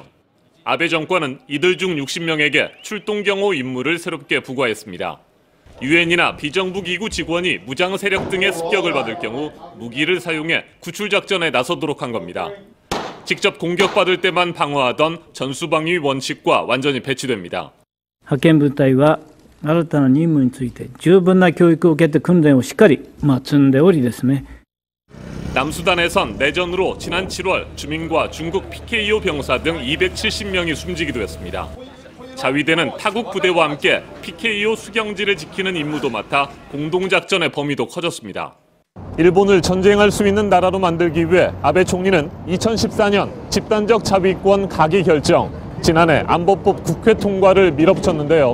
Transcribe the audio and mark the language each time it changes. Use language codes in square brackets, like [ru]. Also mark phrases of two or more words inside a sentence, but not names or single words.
[ko] 아베 정권은 이들 중 60명에게 출동 경호 임무를 새롭게 부과했습니다. 유엔이나 비정부 기구 직원이 무장 세력 등의 습격을 받을 경우 무기를 사용해 구출 작전에 나서도록 한 겁니다. 직접 공격받을 때만 방어하던 전수방위 원칙과 완전히 배치됩니다. [ja] 派遣部隊は新たな任務について十分な教育を受けて訓練をしっかり積んでおりですね。 [ko] 남수단에선 내전으로 지난 7월 주민과 중국 PKO 병사 등 270명이 숨지기도 했습니다. 자위대는 타국 부대와 함께 PKO 수경지를 지키는 임무도 맡아 공동작전의 범위도 커졌습니다. 일본을 전쟁할 수 있는 나라로 만들기 위해 아베 총리는 2014년 집단적 자위권 가기 결정, 지난해 안보법 국회 통과를 밀어붙였는데요.